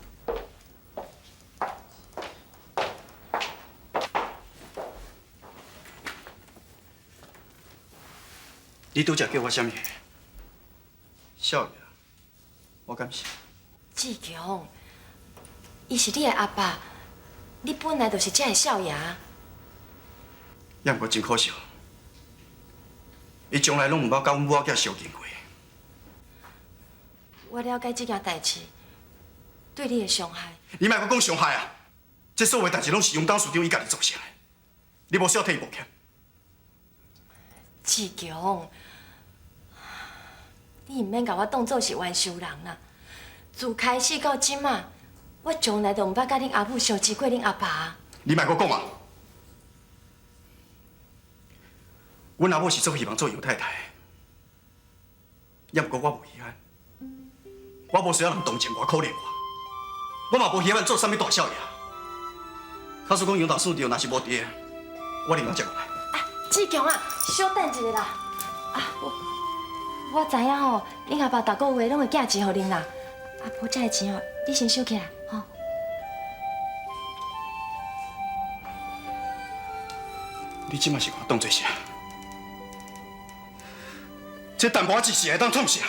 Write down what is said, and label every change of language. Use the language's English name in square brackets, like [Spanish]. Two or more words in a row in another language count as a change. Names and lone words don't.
[Min Nan Chinese] 你拄则叫我啥物？少爷，我敢是。志强，伊是你的阿爸，你本来就是这的少爷。也毋过真可惜，伊从来拢毋捌甲阮母仔囝相见过。我了解这件代志对你的伤害。你莫阁讲伤害啊！这所有代志拢是杨董事长伊家己造成的，你无需要替伊抱歉。志强，你毋免甲我当作是冤仇人啦。自开始到即马，我从来都毋捌甲恁阿母相知过恁阿爸。你莫阁讲啊！阮阿母是做希望做杨太太，也毋过我无稀罕，我无需要人同情我、可怜我，我嘛无稀罕做啥物大少爷。假使讲杨董事长若是无伫，我另外接过来。志强啊，稍等一下啦！ 啊，我知影吼，恁阿爸逐个月拢会寄钱互恁啦。啊，无这个钱哦，你先收起来，吼。你即马是我当做啥？这淡薄仔钱是会当创啥？